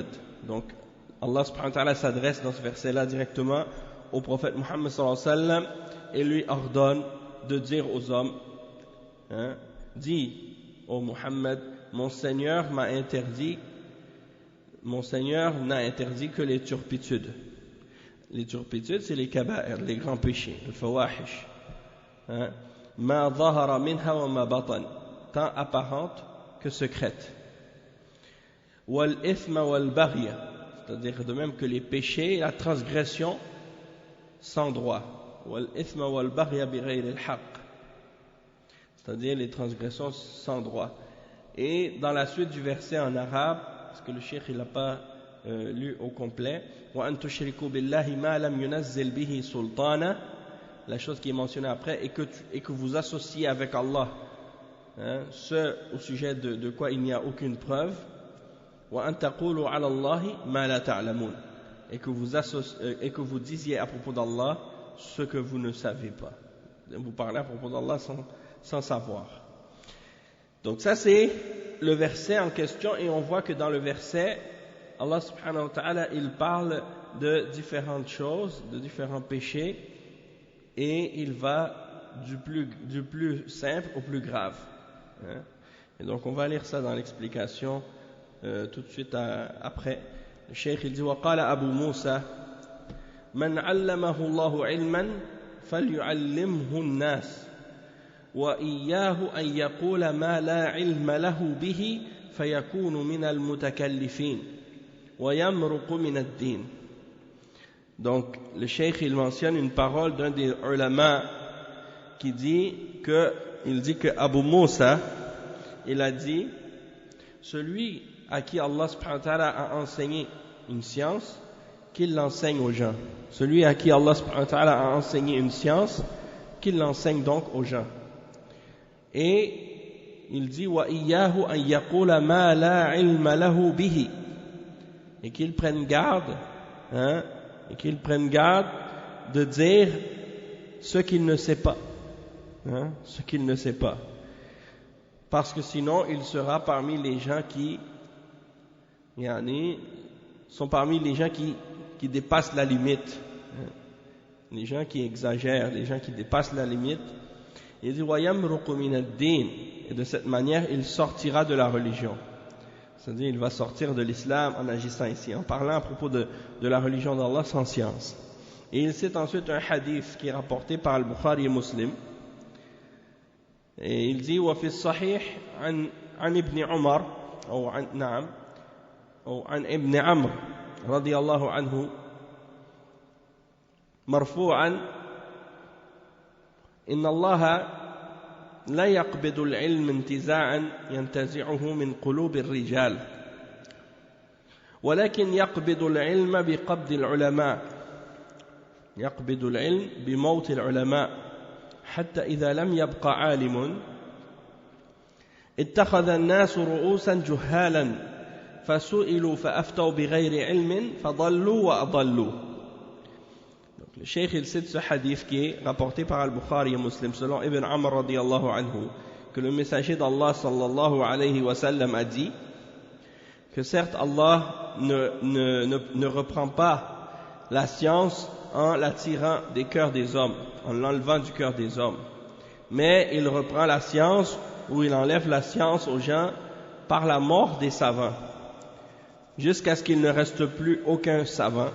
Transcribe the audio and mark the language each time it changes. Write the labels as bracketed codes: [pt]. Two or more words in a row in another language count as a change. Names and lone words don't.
[fr] Donc Allah [ar] سبحانه وتعالى [fr] s'adresse dans ce verset là directement au prophète Muhammad [ar] صلى الله عليه وسلم [fr] et lui ordonne de dire aux hommes dis ô Muhammad, mon Seigneur n'a interdit que les turpitudes. Les turpitudes, c'est les kaba'ir, les grands péchés, le fawahish, [ar] ما ظهر منها وما بطن, [fr] tant apparente que secrète. [ar] والإثم والبغي, [fr] c'est-à-dire de même que les péchés, la transgression sans droit. [ar] والإثم والبغي بغير الحق, [fr] c'est-à-dire les transgressions sans droit. Et dans la suite du verset en arabe, parce que le cheikh il n'a pas lu au complet, [ar] وأن تشركوا بالله ما لم ينزل به سلطانا, [fr] la chose qui est mentionnée après, et que vous associez avec Allah ce au sujet de quoi il n'y a aucune preuve, [ar] وأن تقولوا على الله ما لا تعلمون, [fr] et que vous disiez à propos d'Allah ce que vous ne savez pas. Vous parlez à propos d'Allah sans savoir. Donc ça c'est le verset en question, et on voit que dans le verset Allah [ar] سبحانه وتعالى [fr] il parle de différentes choses, de différents péchés, et il va du plus simple au plus grave. Et donc on va lire ça dans l'explication tout de suite après. Le cheikh il dit [ar] وقال أبو موسى من علمه الله علما فليعلمه الناس وإياه أن يقول ما لا علم له به فيكون من المتكلفين ويمرق من الدين. [fr] Donc le cheikh il mentionne une parole d'un des ulama qui dit que Abu Moussa il a dit celui à qui Allah [ar] سبحانه وتعالى [fr] a enseigné une science, qu'il l'enseigne aux gens. Celui à qui Allah [ar] سبحانه وتعالى [fr] a enseigné une science, qu'il l'enseigne donc aux gens. Et il dit [ar] وَإِيَّاهُ أَن يَقُولَ مَا لَا عِلْمَ لَهُ بِهِ, [fr] et qu'ils prennent garde, et qu'ils prennent garde de dire ce qu'il ne sait pas, ce qu'il ne sait pas, parce que sinon il sera parmi les gens qui sont parmi les gens qui dépassent la limite, les gens qui exagèrent, les gens qui dépassent la limite. Il dit [ar] وَيَمْرُقُ مِنَ الدِّينِ, [fr] et de cette manière il sortira de la religion, c'est-à-dire il va sortir de l'islam en agissant ici, en parlant à propos de la religion d'Allah sans science. Et il cite ensuite un hadith qui est rapporté par Al-Bukhari et Muslim, et il dit [ar] وفي الصحيح عن ابن عمر أو عن ابن عمرو رضي الله عنه مرفوعا إن الله لا يقبض العلم انتزاعا ينتزعه من قلوب الرجال ولكن يقبض العلم بقبض العلماء، يقبض العلم بموت العلماء حتى إذا لم يبق عالم اتخذ الناس رؤوسا جهالا فسئلوا فأفتوا بغير علم فضلوا وأضلوا. [fr] Le cheikh il cite ce hadith qui est rapporté par Al-Bukhari et Muslim selon Ibn Amr [ar] رضي الله عنه, [fr] que le messager d'Allah [ar] صلى الله عليه وسلم [fr] a dit que certes Allah ne reprend pas la science en la tirant des cœurs des hommes, en l'enlevant du cœur des hommes, mais il reprend la science, ou il enlève la science aux gens par la mort des savants, jusqu'à ce qu'il ne reste plus aucun savant.